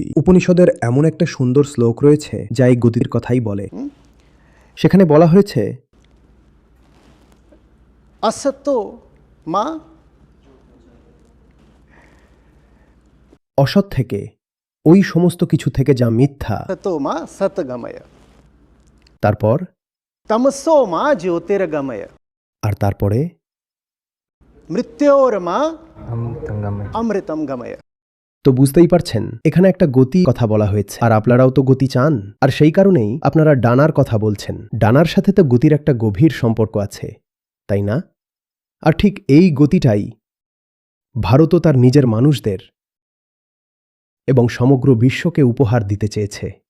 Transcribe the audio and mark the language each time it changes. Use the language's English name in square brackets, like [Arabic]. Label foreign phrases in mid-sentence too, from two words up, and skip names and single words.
[Bangla] উপনিষদের এমন একটা সুন্দর শ্লোক রয়েছে যা এই গতির কথাই বলে। সেখানে বলা হয়েছে, [Sanskrit] असतो माँ [Bangla] অসৎ থেকে, ওই সমস্ত কিছু থেকে যা মিথ্যা। [Sanskrit] ततो मा सतगमय [Bangla] তারপর [Sanskrit] तमसो मा ज्योतिर्गमय [Bangla] আর তারপরে [Sanskrit] मृत्योर्मा अमृतम गमय। [Bangla] তো বুঝতেই পারছেন এখানে একটা গতি কথা বলা হয়েছে, আর আপনারাও তো গতি চান, আর সেই কারণেই আপনারা ডানার কথা বলছেন। ডানার সাথে তো গতির একটা গভীর সম্পর্ক আছে, তাই না? আর ঠিক এই গতিটাই ভারতও তার নিজের মানুষদের এবং সমগ্র বিশ্বকে উপহার দিতে চেয়েছে।